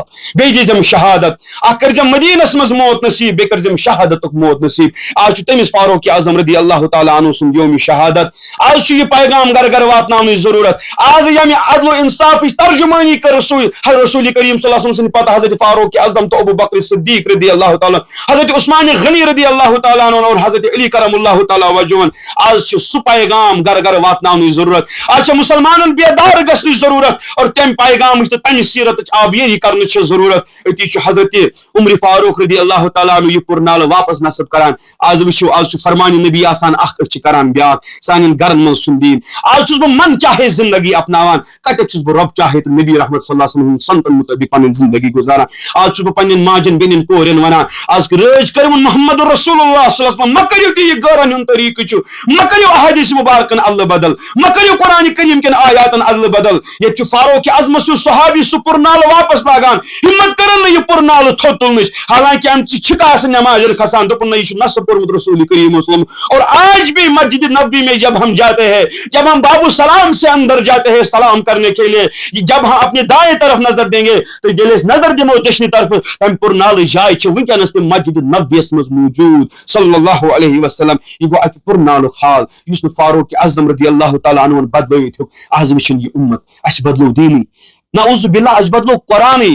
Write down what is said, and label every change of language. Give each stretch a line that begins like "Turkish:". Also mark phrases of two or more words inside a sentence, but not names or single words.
Kashmiri: بیٚیہِ دِیٖزٮ۪م شہادت اکھ کٔرزٮ۪م مدینس مز موت نصیب بیٚیہِ کٔرزٮ۪م شہادتُک موت نصیب. آج چھُ تٔمِس فاروق اعظم
Arabic: رضی اللہ تعالیٰ عنہ
Kashmiri: سُنٛد یومِ شہادت. آز چھُ یہِ پیغام گھر گھر واتناونٕچ ضروٗرت. آز ییٚمہِ عدل و انصافٕچ ترجمٲنی کٔر رسول کریم
Arabic: صلی اللہ علیہ وسلم
Kashmiri: سٕنٛدِ پتہٕ حضرت فاروق اعظم تہٕ ابو بکر صدیق
Arabic: رضی اللہ تعالیٰ
Kashmiri: حضرت عثمان غنی
Arabic: رضی اللہ تعالیٰ عنہ
Kashmiri: اور حضرت علی
Arabic: کرم اللہ تعالیٰ وجہن.
Kashmiri: آز چھُ سُہ پیغام گھر گھر واتناونٕچ ضروٗرت. آج چھِ مسلمانن بیدار گژھنٕچ ضروٗرت اور تمہِ پیغامٕچ تہٕ تمہِ سیرتٕچ آبیٲری کرنٕچ چھِ ضروٗرت. أتی چھُ حضرت عمر فاروق
Arabic: رضی اللہ تعالیٰ عنہ
Kashmiri: یہِ پُرنالہٕ واپس نصب کران. آز وٕچھِو آز چھُ فرمانہِ نبی آسان اکھ أسۍ چھِ کران بیاکھ سانٮ۪ن گرن منٛز چھُنہٕ دیٖن. آز چھُس بہٕ من چاہے زندگی اپناوان کتٮ۪تھ چھُس بہٕ رۄب چاہے تہٕ نبی رحمت
Arabic: صلی اللہ علیہ وسلم
Kashmiri: سنتن مطٲبق پنٕنۍ زندگی گُزاران. آز چھُس بہٕ پننٮ۪ن ماجن بیٚنٮ۪ن کورٮ۪ن ونان آز رٲچھ کٔرِوُن محمد رسول اللہ
Arabic: صلی اللہ علیہ وسلم.
Kashmiri: مہ کٔرِو تہِ یہِ غٲرن ہُنٛد طریٖقہٕ چھُ مہ کٔرِو احادیث مبارکن ادلہٕ بدل مہ کٔرِو قرآنِ کریم کٮ۪ن آیاتن ادلہٕ بدل. ییٚتہِ چھُ فاروق اعظمس چھُ صحابی سُہ پُرنالہٕ واپس لاگان ہمت کرن نہٕ یہِ پُرنالہٕ تھوٚد تُلنٕچ حالانکہ امچہِ چھِکہٕ آسہٕ نٮ۪مازن کھسان. دوٚپُن نہ یہِ چھُ نصب کوٚرمُت رسول کریم وسلم.
Urdu: اور آج بھی مسجد نبوی میں جب ہم جاتے ہیں جب ہم باب السلام سے اندر جاتے ہیں سلام کرنے کے لیے جب ہم اپنے دائیں طرف نظر دیں گے تو
Kashmiri: ییٚلہِ أسۍ نظر دِمو دٔچھنہِ طرفہٕ تمہِ پُرنالٕچ جاے چھِ ونکیٚنس تہِ مسجد نبویس منٛز موجوٗد صلی اللہ علیہ وسلم. یہِ گوٚو اکہِ پُرنالُک حال یُس نہٕ فاروق اعظم
Arabic: رضی اللہ تعالیٰ عنہ
Kashmiri: بدلٲوِتھ ہیوٚک. آز وٕچھِن یہِ اُمت اَسہِ بدلو دیٖنٕے
Arabic: نعوذ باللہ
Kashmiri: اَسہِ بدلو قرآنٕے.